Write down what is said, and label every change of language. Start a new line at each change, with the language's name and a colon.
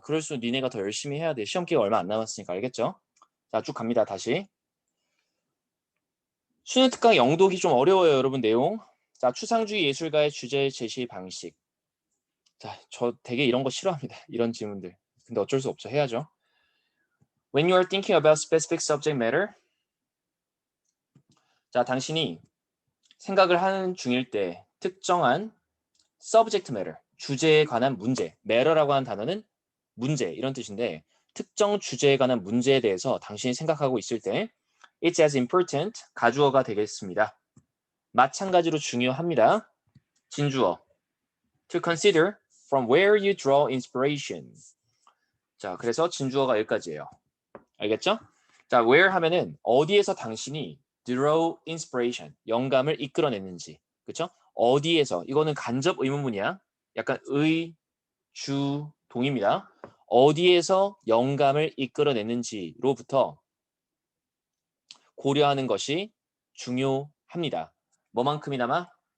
Korean: 그럴수록 니네가 더 열심히 해야 돼. 시험 기회가 얼마 안 남았으니까 알겠죠? 자, 쭉 갑니다. 다시. 수능 특강 영독이 좀 어려워요, 여러분 내용. 자, 추상주의 예술가의 주제 제시 방식. 자, 저 되게 이런 거 싫어합니다. 이런 질문들. 근데 어쩔 수 없죠. 해야죠.
English: When you are thinking about specific subject matter.
Korean: 자, 당신이 생각을 하는 중일 때 특정한 subject matter, 주제에 관한 문제, matter라고 하는 단어는 문제 이런 뜻인데 특정 주제에 관한 문제에 대해서 당신이 생각하고 있을 때
English: it's as important,
Korean: 가주어가 되겠습니다. 마찬가지로 중요합니다. 진주어
English: To consider from where you draw inspiration.
Korean: 자, 그래서 진주어가 여기까지예요. 알겠죠? 자, where 하면은 어디에서 당신이 draw inspiration, 영감을 이끌어냈는지. 그쵸? 어디에서, 이거는 간접 의문문이야. 약간 의, 주, 동입니다. 어디에서 영감을 이끌어냈는지로부터 고려하는 것이 중요합니다. 뭐만큼이나마?